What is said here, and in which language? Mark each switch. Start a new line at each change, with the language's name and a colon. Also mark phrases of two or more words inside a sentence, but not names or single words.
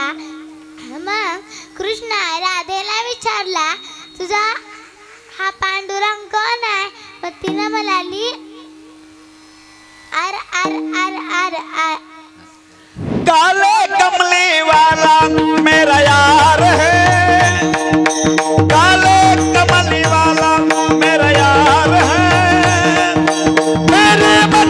Marathi: मग कृष्ण राधेला विचारला, तुझा हा पांडुरंग कोण आहे? मग तिनं म्हणाली, अर अर अर अर अर
Urdu: काले कमली वाला मेरा यार है, काले कमली वाला मेरा यार है, मेरे